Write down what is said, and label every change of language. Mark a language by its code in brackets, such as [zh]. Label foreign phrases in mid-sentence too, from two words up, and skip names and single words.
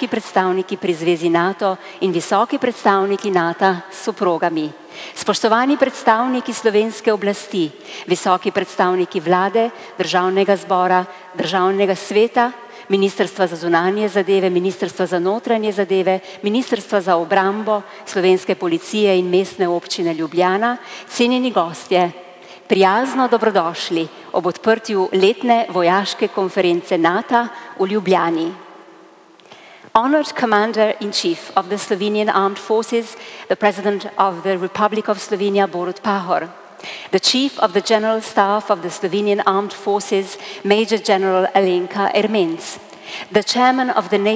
[sl] predstavniki pri zvezi NATO in visoki predstavniki Nata s soprogami, spoštovani predstavniki slovenske oblasti, visoki predstavniki vlade, državnega zbora, državnega sveta, Ministrstva za zunanje zadeve, Ministrstva za notranje zadeve, Ministrstva za obrambo, slovenske policije in mestne občine Ljubljana, cenjeni gostje, prijazno dobrodošli ob odprtju letne vojaške konference Nata v Ljubljani. [en] Honored Commander-in-Chief of the Slovenian Armed Forces, the President of the Republic of Slovenia, Borut Pahor, the Chief of the General Staff of the Slovenian Armed Forces, Major General Alenka Ermenc, the Chairman of the